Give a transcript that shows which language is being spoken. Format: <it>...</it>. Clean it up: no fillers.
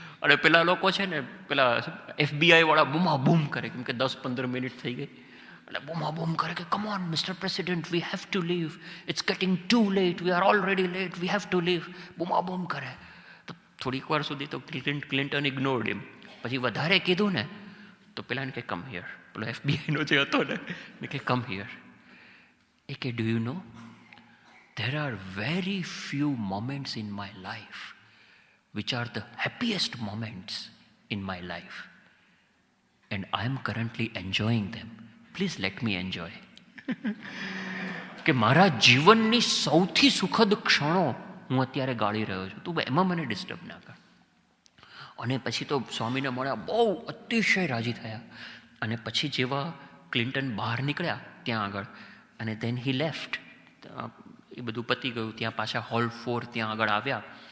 <gu>અને પેલા લોકો છે ને, પેલા FBI વાળા બૂમા બૂમ કરે, કેમ કે 10-15 મિનિટ થઈ ગઈ, એટલે બૂમા બૂમ કરે કે</gu> <en>come on Mister President, we have to leave,</en> <gu>it's gating two late, we are already late, we have to leave, બૂમા બૂમ કરે. તો થોડીક વાર સુધી તો ક્લિન્ટન</gu> <en>Ignored him.</en> <gu>પછી વધારે કીધું ને તો પેલાને કે</gu> <en>come here,</en> <gu>પેલો FBI નો જે હતો ને કે કમ હિયર.</gu> <en>એ કે do you know there are very few moments in my life which are the happiest moments in my life and I am currently enjoying them. Please let me enjoy.</en> <gu>કે મારા જીવનની સૌથી સુખદ ક્ષણો હું અત્યારે ગાળી રહ્યો છું, તું એમાં મને ડિસ્ટર્બ ના કર. અને પછી તો સ્વામીને મળ્યા, બહુ અતિશય રાજી થયા. અને પછી જેવા ક્લિન્ટન બહાર નીકળ્યા ત્યાં આગળ, અને</gu> <en>then he left,</en> <gu>એ બધું પતી ગયું, ત્યાં પાછા હોલ 4 ત્યાં આગળ આવ્યા.</gu>